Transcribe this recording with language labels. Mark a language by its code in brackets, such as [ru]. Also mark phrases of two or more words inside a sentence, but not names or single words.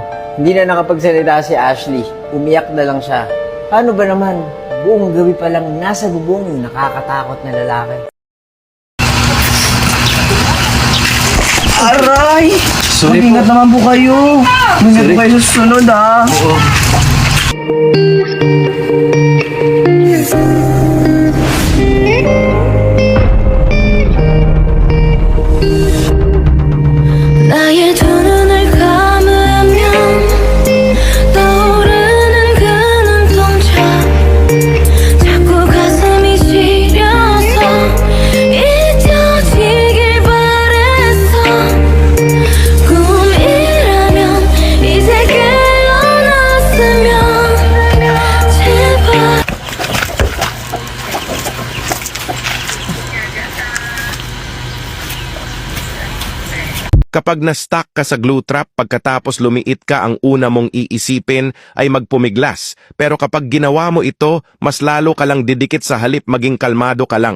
[tl] Hindi na nakapagsalita si Ashley. Umiyak na lang siya. Paano ba naman? Buong gabi pa lang nasa bubong yung nakakatakot na lalaki. Aray! Mag-ingat naman po kayo. Mag-ingat po kayo sa sunod, ah. [ko] 나의 두 눈을 감으면 떠오르는 그 눈동자 자꾸 가슴이 시려서 잊혀지길 바랬어 꿈이라면 이제 깨어났으면 제발 [tl] Kapag na-stuck ka sa [en] glue trap [tl] pagkatapos lumiit ka, ang una mong iisipin ay magpumiglas. Pero kapag ginawa mo ito, mas lalo ka lang didikit sa halip maging kalmado ka lang.